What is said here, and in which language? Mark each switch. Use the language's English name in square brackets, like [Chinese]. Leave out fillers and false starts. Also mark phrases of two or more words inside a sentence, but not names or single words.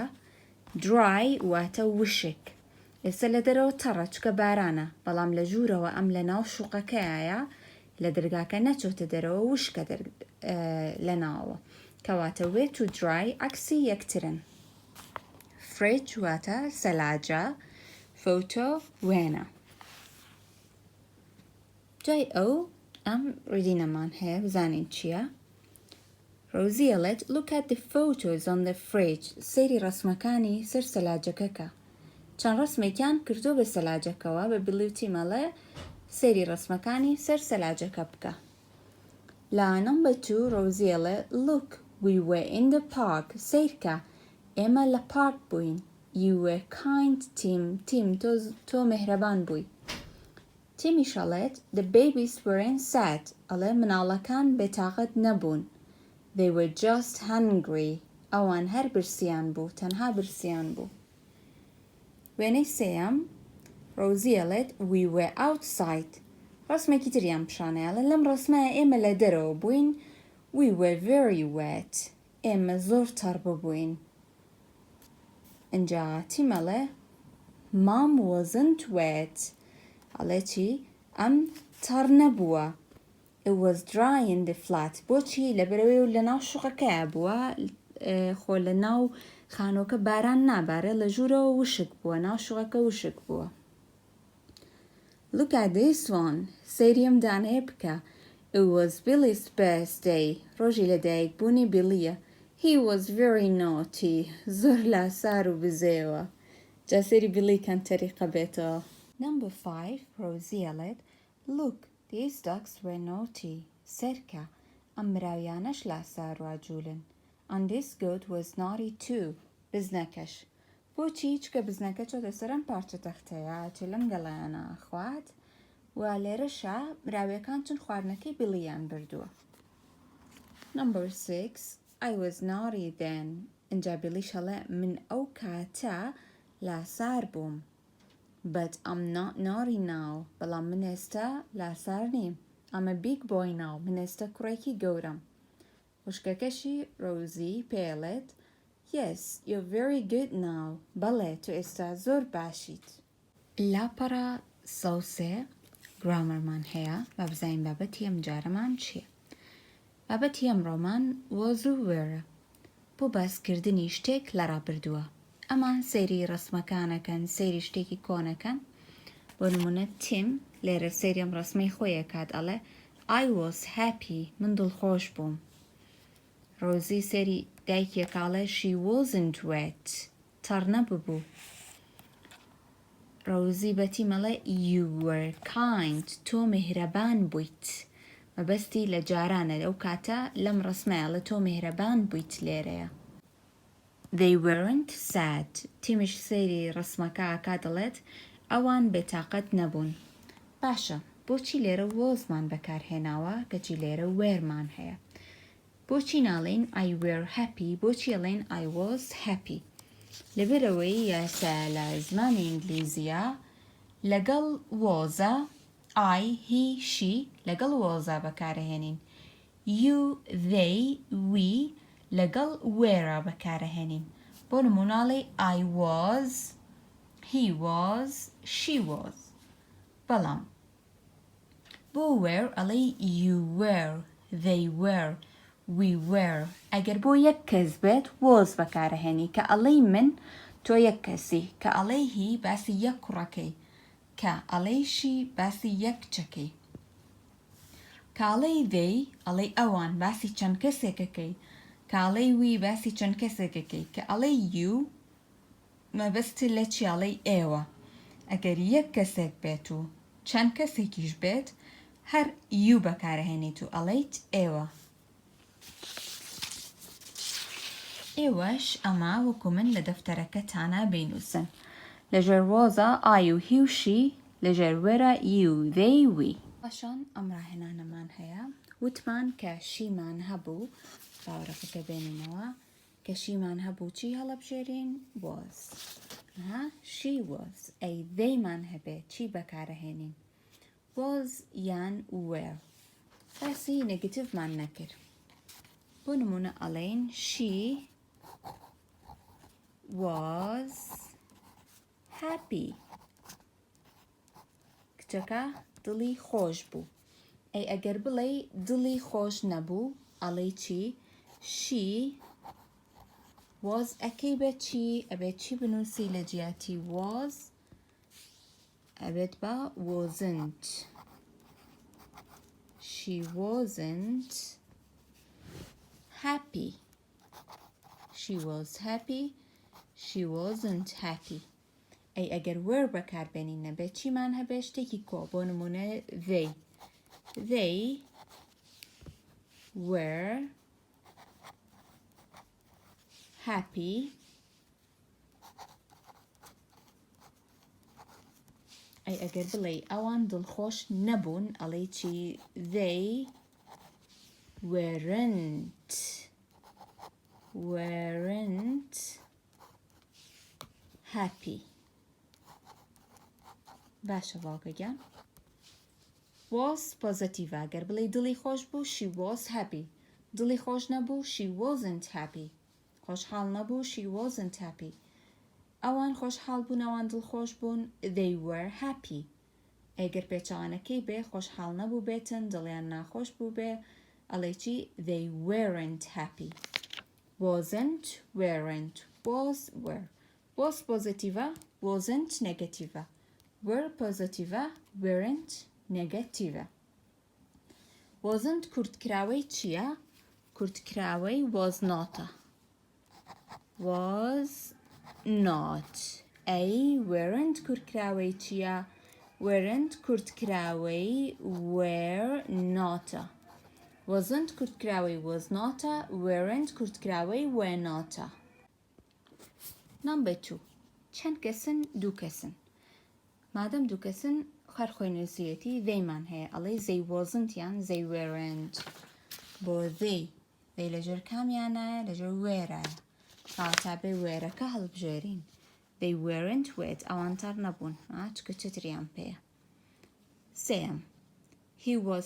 [Central Kurdish] dry واتە وشک ئێستا لە دەرەوە تەڕە چکە بارانە بەڵام لە ژوورەوە ئەم لە ناو شوقەکەیە لە دەرگاکە نەچۆتە دەرەوە وشکە لە ناوە کەواتە wet و dry عەکسی یەکترن. fridge واتە سەلاجە. photo وێنە. جای ئەو ئەم ڕیدینەمان هەیە بزانین چییە. [English] Rosie ئەڵێت look at the photos on the fridge. [Central Kurdish] سەیری ڕەسمەکانی سەر سەلاجەکەکە. چەند ڕەسمێکیان کردو بە سەلاجەکەوە بە بلیوتی مەڵێ سەیری ڕەسمەکانی سەر سەلاجەکە بکە. [English] لا number 2 Rosie ئەڵێت look we were in the park. [Central Kurdish] سەیرکە ئێمە لە پارک بووین. [English] You were kind Tim [Central Kurdish] تۆ مهرەبان بووی. [English] تیمیش ئەڵێت the babies weren't sad. [Central Kurdish] ئەڵێ مناڵەکان بێتاقەت نەبوون. [English] They were just hungry. [Central Kurdish] ئەوان هەر برسیان بوو تەنها برسیان بوو. وێنەی سێیەم Rosie ئەڵێت [English] we were outside. [Central Kurdish] ڕەسمێکی تریان پیشانەیە لەم ڕەسمایە ئێمە لە دەرەوە بووین. [English] We were very wet. [Central Kurdish] ئێمە زۆر تەڕ ببووین. اینجا تیم ئەڵێ [English] Mom wasn't wet. [Central Kurdish] ئەڵێ چی؟ ئەم تەڕ نەبووە. [English] It was dry in the flat. [Central Kurdish] بۆچی لەبەرەوەی و لە ناو شوقەکەیە بووە خۆ لە ناو خانۆکە باران نابارێ لە ژوورەوە وشک بووە ناو شوقەکە وشک بووە. [English] Look at this one. [Central Kurdish] سەیریم دانەیە بکە. [English] It was Billy's birthday. [Central Kurdish] ڕۆژی لەدایک بوونی بیلیە. [English] He was very naughty. [Central Kurdish] زۆر لاسار و بزێوە. جا سەیری بیلی کەن تەریقە بێتەوە. [English] Number 5 Rosie ئەڵێت Look, these ducks were naughty. [Central Kurdish] سەرکە ئەم مراویانەش لاسار و عەجوولن. [English] And this goat was naughty too. [Central Kurdish] بزنەکەش. بۆچی چکە بزنەکە چۆتە سەرم پارچە تەختەیە چ لەم گەڵایانە خوات و لێرەشە مراویەکان چون خواردنەکەی بیلیان بردووە. [English] Number 6 I was naughty then. [Central Kurdish] اینجا بیلیش هەڵێ من ئەو کاتە لاسار بووم. [English] But I'm not naughty now. [Central Kurdish] بەڵام من ئێستا لاسار نیم. [English] I'm a big boy now. [Central Kurdish] من ئێستا کوڕێکی گەورەم. خوشکەکەشی Rosie پێڵێت [English] Yes, you're very good now. [Central Kurdish] بەڵێ تۆ ئێستا زۆر باشیت. لاپەڕە سەوسێ گرامەرمان هەیە با بزانین بابەتی ئەم جارەمان چییە. بابەتی ئەمڕۆمان was و were. بۆ باسکردنی شتێک لە ڕابردووە. ئەمان سەیری ڕەسمەکانەکەن سەیری شتێکی کۆنەکەن. بۆ نمونە تیم لێرە سەیری ئەم ڕەسمەی خۆیە کات ئەڵێ [English] I was happy. [Central Kurdish] من دڵخۆش بووم. Rosie سەیری دایکێکاڵێ [English] she wasn't wet. [Central Kurdish] تەڕ نەبوو. Rosie بەتی مەڵێ [English] you were kind. [Central Kurdish] تۆ مهرەبان بوویت. مەبەستی لە جارانە ئەو کاتە لەم ڕەسمەیە تۆ مهرەبان بوویت لێرەیە. [English] They weren't sad. [Central Kurdish] تیمش سەیری ڕەسمەکە ئاکا دەڵێت ئەوان بێتاقەت نەبوون. باشە بۆچی لێرە وۆزمان بەکارهێناوە کەچی لێرە وێرمان هەیە. بۆچی ناڵێن [English] I were happy [Central Kurdish] بۆچی ئەڵێن [English] I was happy. [Central Kurdish] لەبەرەوەی یاسا لە زمانی ئینگلیزیە لەگەڵ وۆزە [English] I, he, she [Central Kurdish] لەگەڵ وۆزە بەکارهێنین. [English] You, they, we [Central Kurdish] لەگەڵ وێرە بەکارهێنین. بۆ نموناڵێ [English] I was, he was, she was. [Central Kurdish] بەڵام بۆ [English] were ئەڵێ you were, they were, we were. [Central Kurdish] ئەگەر بۆ یەک کەس بێت was بەکارهێنی کە ئەڵێ من تۆ یەک کەسی کە ئەڵێ هی باسی یەک کوڕەکەی کە ئەڵێیشی باسی یەک چەکەی کە ئەڵێ they ئەڵێ ئەوان باسی چەند کەسێکەکەی کە ئەڵێ وی باسی چەند کەسێکەکەی کە ئەڵێ you مەبەست لە چی ئەڵێ ئێوە. ئەگەر یەک کەسێک بێت و چەند کەسێکیش بێت هەر you بەکارهێنیت و ئەڵێیت ئێوە. ئێوەش ئەمە وەکو من لە دەفتەرەکەتانە بینووسن. لەژێر وۆزە I و he و she لەژێر وێرە [English] you, they, we. [Central Kurdish] پاشان ئەم ڕاهێنانەمان هەیە وتمان کە شیمان هەبوو باوەڕەکە بێنینەوە کە شیمان هەبوو چی هەڵەبژێرین was she was ئەی theyمان هەبێ چی بەکارەهێنین was یان were باسی نێگەتیڤمان نەکرد بۆ نمونە ئەڵێن [English] she was happy [Central Kurdish] کچەکە دڵی خۆش بوو ئەی ئەگەر بڵێ دڵی خۆش نەبوو ئەڵێ چی she was ئەکەی بە چی ئەبێت چی بنووسی لە جیاتی was ئەبێت بە wasn't [English] she wasn't happy she was happy she wasn't happy [Central Kurdish] ئەی ئەگەر were بەکاربێنین نەبێت چیمان هەبێ شتێکی کۆ بۆ نمونە they [English] were happy [Central Kurdish] ئەی ئەگەر بڵێ ئەوان دڵخۆش نەبوون ئەڵێ چی they [English] weren't happy [Central Kurdish] باشە باوکەگیان was پۆزیتیڤە ئەگەر بڵێ دڵی خۆش بوو [English] she was happy [Central Kurdish] دڵی خۆش نەبوو [English] she wasn't happy [Central Kurdish] خۆشحاڵ نەبوو [English] she wasn't happy [Central Kurdish] ئەوان خۆشحاڵ بوون ئەوان دڵخۆش بوون [English] they were happy [Central Kurdish] ئەگەر پێچەوانەکەی بێ خۆشحاڵ نەبوو بێتن دڵیان ناخۆش بوو بێ ئەڵێ چی [English] they weren't happy wasn't weren't was were was [Central Kurdish] پۆزیتیڤە wasn't نێگەتیڤە were پۆزیتیڤە weren't نێگەتیڤە wasn't کورتکراوەی چییە کورتکراوەی was notە [English] was not [Central Kurdish] ئەی weren't کورتکراوەی چییە weren't کورتکراوەی were notە wasn't کورتکراوەی was notە weren't کورتکراوەی were notە [English] Number 2 [Central Kurdish] چەند کەسن دوو کەسن مادەم دوو کەسن خەرخۆی نووسیەتی theyمان هەیە ئەڵێ [English] they wasn't [Central Kurdish] یان [English] they weren't [Central Kurdish] بۆ they لەژێر کامیانایە لەژێر wێرایە کەواتە بێ wێرەکە هەڵبژێرین [English] they weren't wet [Central Kurdish] ئەوانتر نەبوون چکە چتریان پێیە سێم [English] he was